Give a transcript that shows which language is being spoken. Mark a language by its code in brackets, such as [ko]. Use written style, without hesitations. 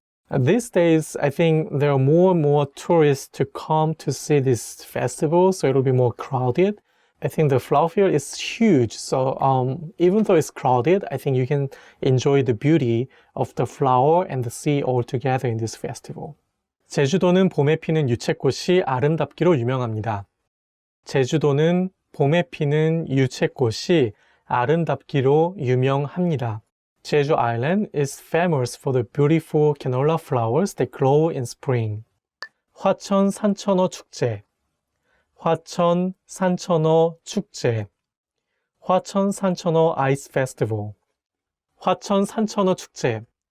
[en] These days, I think there are more and more tourists to come to see this festival, so it'll be more crowded. I think the flower field is huge, so even though it's crowded, I think you can enjoy the beauty of the flower and the sea all together in this festival. [ko] 제주도는 봄에 피는 유채꽃이 아름답기로 유명합니다. 제주도는 봄에 피는 유채꽃이 아름답기로 유명합니다. [en] Jeju Island is famous for the beautiful canola flowers that glow in spring. [ko] 화천 산천어 축제. 화천 산천어 축제. 화천 산천어 ice festival. 화천 산천어 축제.